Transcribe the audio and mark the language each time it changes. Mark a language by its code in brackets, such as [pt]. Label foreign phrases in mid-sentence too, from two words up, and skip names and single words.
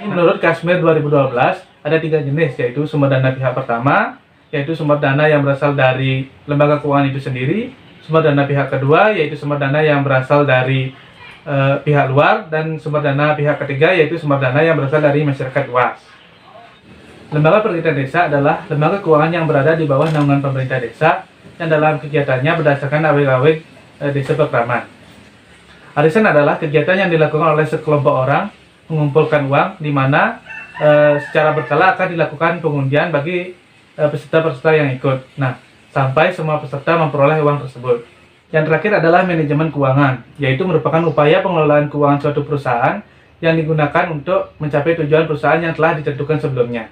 [id] Ini menurut Kashmir 2012 ada 3 jenis, yaitu sumber dana pihak pertama, yaitu sumber dana yang berasal dari lembaga keuangan itu sendiri, sumber dana pihak kedua, yaitu sumber dana yang berasal dari pihak luar, dan sumber dana pihak ketiga yaitu sumber dana yang berasal dari masyarakat luas. Lembaga perkreditan desa adalah lembaga keuangan yang berada di bawah naungan pemerintah desa yang dalam kegiatannya berdasarkan aweg-aweg Desa Pekraman. Arisan adalah kegiatan yang dilakukan oleh sekelompok orang mengumpulkan uang di mana secara berkala akan dilakukan pengundian bagi peserta-peserta yang ikut. Nah, sampai semua peserta memperoleh uang tersebut. Yang terakhir adalah manajemen keuangan, yaitu merupakan upaya pengelolaan keuangan suatu perusahaan yang digunakan untuk mencapai tujuan perusahaan yang telah ditentukan sebelumnya.